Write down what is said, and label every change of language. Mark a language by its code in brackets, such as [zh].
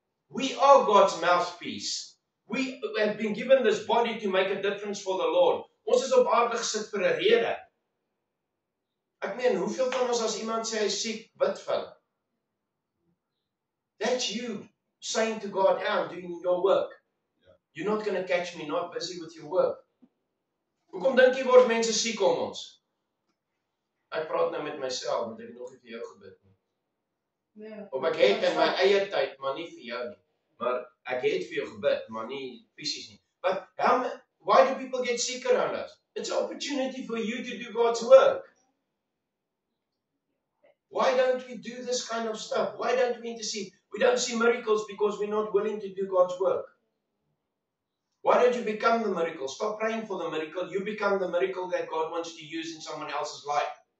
[en] We are God's mouthpiece. We have been given this body to make a difference for the Lord. [af] Ons is op aarde gesit vir 'n rede. Ek meen, hoeveel van ons as iemand sê hy is siek, bid vir hulle? [en] That's you saying to God, I'm doing your work. Yeah. You're not going to catch me not busy with your work. [af] Hoekom dink jy word mense siek om ons? Ek praat nou met myself, want ek het nog nie vir jou gebid nie. Nee. Of ek het in my eie tyd, maar nie vir jou nie. Maar ek het vir jou gebid, maar nie fisies nie. [en] But why do people get sick around us? It's an opportunity for you to do God's work. Why don't we do this kind of stuff? Why don't we intercede? We don't see miracles because we're not willing to do God's work. Why don't you become the miracle? Stop praying for the miracle. You become the miracle that God wants to use in someone else's life.